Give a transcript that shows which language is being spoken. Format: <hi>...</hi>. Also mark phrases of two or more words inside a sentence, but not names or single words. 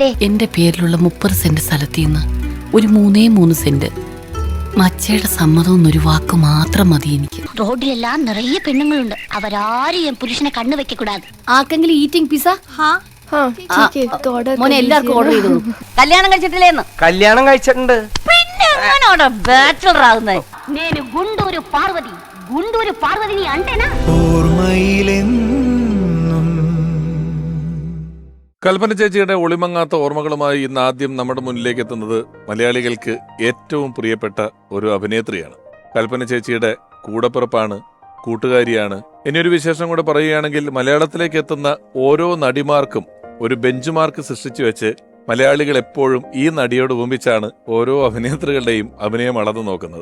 <ml>എന്റെ പേരിലുള്ള 30 സെന്റ് സ്ഥലത്ത് നിന്ന് ഒരു 3 സെന്റ് മച്ചയുടെ സമ്മതം എന്നൊരു വാക്ക് മാത്രം മതി എനിക്ക്. റോഡിലെല്ലാം നിറയെ പെണ്ണുങ്ങളുണ്ട്. അവരാരും പുരുഷനെ കണ്ണു വെക്കൂടാതെ. ആർക്കെങ്കിലും</ml> <en>eating pizza</en> <ml>മോനെ എല്ലാവർക്കും ഓർഡർ ചെയ്തു. കല്യാണം കഴിച്ചിട്ടില്ലേന്ന്? കല്യാണം കഴിച്ചിട്ടുണ്ട്. പിന്നെ ബാച്ചലർ ആകുന്നേ.</ml> <te>నేను గుంటూరు పార్వతి, గుంటూరు పార్వతిని అంటేనా?</te> <ml>കൽപ്പന ചേച്ചിയുടെ ഒളിമങ്ങാത്ത ഓർമ്മകളുമായി ഇന്ന് ആദ്യം നമ്മുടെ മുന്നിലേക്ക് എത്തുന്നത് മലയാളികൾക്ക് ഏറ്റവും പ്രിയപ്പെട്ട ഒരു അഭിനേത്രിയാണ്. കൽപ്പന ചേച്ചിയുടെ കൂടപ്പിറപ്പാണ്, കൂട്ടുകാരിയാണ്. ഇനിയൊരു വിശേഷം കൂടെ പറയുകയാണെങ്കിൽ, മലയാളത്തിലേക്ക് എത്തുന്ന ഓരോ നടിമാർക്കും ഒരു ബെഞ്ച് മാർക്ക് സൃഷ്ടിച്ചു വെച്ച് മലയാളികൾ എപ്പോഴും ഈ നടിയോട് ഉപമിച്ചാണ് ഓരോ അഭിനേത്രികളുടെയും അഭിനയം അളന്നു നോക്കുന്നത്.</ml>